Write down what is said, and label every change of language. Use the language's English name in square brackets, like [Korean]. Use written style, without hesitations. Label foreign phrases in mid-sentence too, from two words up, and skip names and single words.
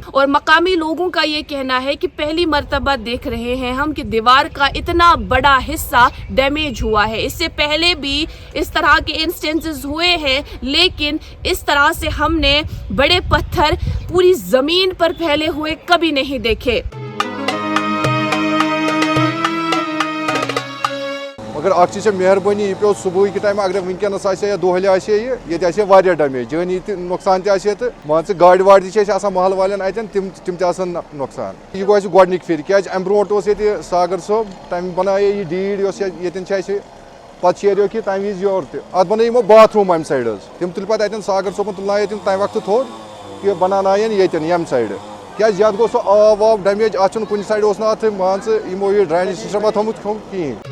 [Urdu] اور مقامی لوگوں کا یہ کہنا ہے کہ پہلی مرتبہ دیکھ رہے ہیں ہم کہ دیوار کا اتنا بڑا حصہ ڈیمیج ہوا ہے. اس سے پہلے بھی اس طرح کے انسٹنسز ہوئے ہیں لیکن اس طرح سے ہم نے بڑے پتھر پوری زمین پر پھیلے ہوئے کبھی نہیں دیکھے. [Kashmiri] مگر اکھ چیٖز چھےٚ مہربٲنی یہِ پیوٚو صُبحٕکہِ ٹایمہٕ اگر وٕنکٮ۪نَس آسہِ ہا یا دۄہلہِ آسہِ ہا ییٚتہِ آسہِ ہا واریاہ ڈیمیج جٲنی تہِ نۄقصان تہِ آسہِ ہا تہٕ مان ژٕ گاڑِ واڑِ تہِ چھِ اَسہِ آسان محلہٕ والٮ۪ن اَتٮ۪ن تِم تہِ آسان نۄقصان. یہِ گوٚو اَسہِ گۄڈنِکۍ پھِرِ کیٛازِ اَمہِ برونٛٹھ اوس ییٚتہِ ساگر صٲب تَمہِ بَنایے یہِ ڈیٖڈ یۄس ییٚتٮ۪ن چھِ اَسہِ پَتہٕ شیریوکھ یہِ تَمہِ وِزِ یورٕ تہِ اَتھ بَنٲے یِمو باتھ روٗم اَمہِ سایڈٕ حظ تِم تُلۍ پَتہٕ اَتٮ۪ن ساگر صٲبن تُلنایے تِم تَمہِ وقتہٕ تھوٚد کہِ بَناونایَن ییٚتٮ۪ن ییٚمہِ سایڈٕ کیٛازِ یَتھ گوٚو سُہ آب واب ڈیمیج اَتھ چھُنہٕ کُنہِ سایڈٕ اوس نہٕ اَتھ مان ژٕ یِمو یہِ ڈرٛینیج سِسٹَما تھوٚمُت کِہیٖنۍ.